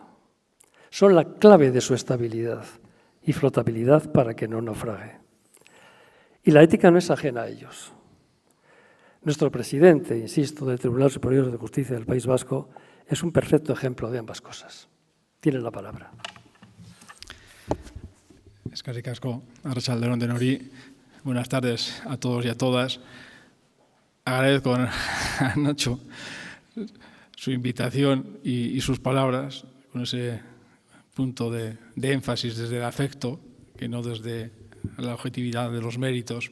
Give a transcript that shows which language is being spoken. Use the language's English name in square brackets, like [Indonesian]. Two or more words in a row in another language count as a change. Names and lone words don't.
[Spanish] Son la clave de su estabilidad y flotabilidad para que no naufrague. Y la ética no es ajena a ellos. Nuestro presidente, insisto, del Tribunal Superior de Justicia del País Vasco es un perfecto ejemplo de ambas cosas. Tiene la palabra. [Basque] Eskerrik asko, Arratsalde-on denoi. [Spanish] Buenas tardes a todos y a todas. Agradezco a Nacho su invitación y sus palabras con ese punto de énfasis desde el afecto, que no desde la objetividad de los méritos.